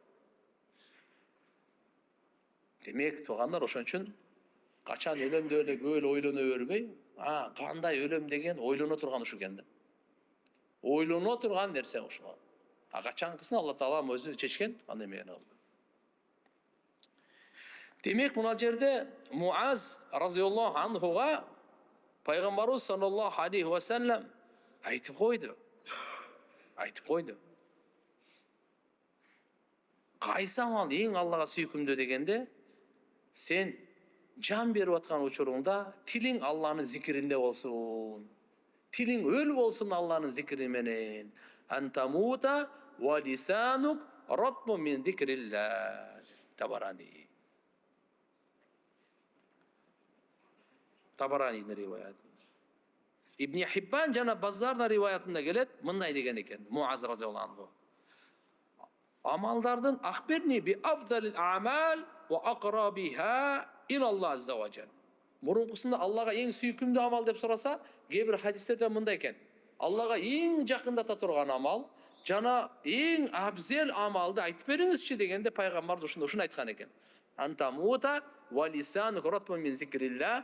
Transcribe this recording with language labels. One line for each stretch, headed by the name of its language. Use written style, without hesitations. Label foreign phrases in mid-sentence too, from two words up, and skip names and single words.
Kyrgyz: Демек, туугандар, ошон үчүн качан өлөмдү эле көп эле ойлоно бербей, кандай өлөм деген ойлоно турган ушу экен да. Ойлоно турган нерсе ушул. Качанкысын Алла Таала өзү чечкен, аны эмени кылды. Демек, мына жерде Муаз
Arabic: رضي الله عنه
Kyrgyz: пайгамбарыбыз
Arabic: صلى الله عليه وسلم
Kyrgyz: айтып койду. Кайсы амал эң Аллага сүйкүмдүү дегенде, сен жан берип аткан учуруңда тилиң Алланын зикиринде болсун. Тилиң өл болсун Алланын зикири менен.
Arabic: أن تموت ولسانك رطب من ذكر الله.
Kyrgyz: Табарани. Табаранинин риваяты. Ибн Хиббан жана Баззардын риваятында келет, мындай деген экен, Муаз
Arabic: رضي الله عنه. Амалдардын أخبرني بأفضل الأعمال وأقربها إلى الله عز وجل.
Kyrgyz: Мурункусунда Аллага эң сүйкүмдүү амал деп сураса, кээ бир хадистерде мындай экен. Аллага эң жакындата турган амал жана эң абзел амалды айтып бериңизчи дегенде пайгамбар ушуну айткан экен.
Arabic: أن تموت ولسانك رطب من ذكر الله.